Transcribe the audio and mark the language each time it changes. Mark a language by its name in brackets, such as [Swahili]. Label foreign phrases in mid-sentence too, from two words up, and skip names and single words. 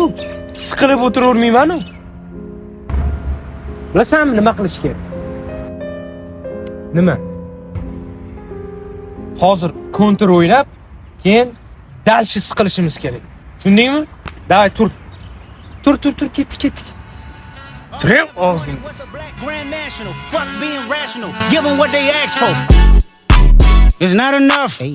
[Uzbek] Siqilib o'tiravermayman-ku. Bilasanmi nima qilish kerak? Nima? Hozir kontur o'ylab, keyin dalshi siqilishimiz kerak. Tushundingmi? Davay tur. Tur, ketdik. Turing. [English] What's a black grand national? Fuck being rational. Give them what they ask for. It's not enough.